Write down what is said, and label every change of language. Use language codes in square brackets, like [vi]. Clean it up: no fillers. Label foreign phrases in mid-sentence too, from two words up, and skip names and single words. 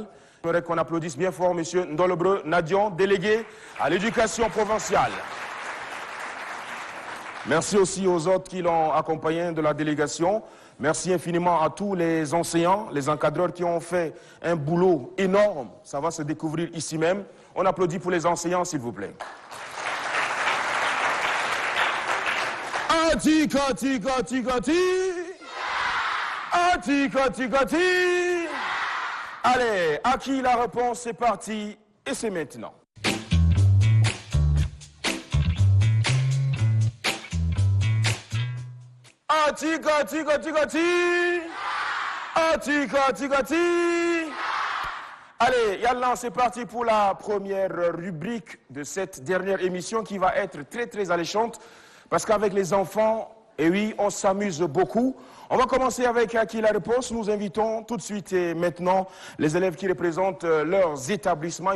[fr] J'aimerais qu'on applaudisse bien fort M. Ndolobre Nadion, délégué à l'éducation provinciale. Merci aussi aux autres qui l'ont accompagné de la délégation. Merci infiniment à tous les enseignants, les encadreurs qui ont fait un boulot énorme. Ça va se découvrir ici même. On applaudit pour les enseignants, s'il vous plaît. Ati-gati-gati-gati. Ati-gati-gati. Allez, à qui la réponse? C'est parti et c'est maintenant. Ati-gati-gati-gati. Ati-gati-gati. Allez, Yallah, c'est parti pour la première rubrique de cette dernière émission qui va être très très alléchante parce qu'avec les enfants, et oui, on s'amuse beaucoup. On va commencer avec Acquis la réponse. Nous invitons tout de suite et maintenant les élèves qui représentent leurs établissements.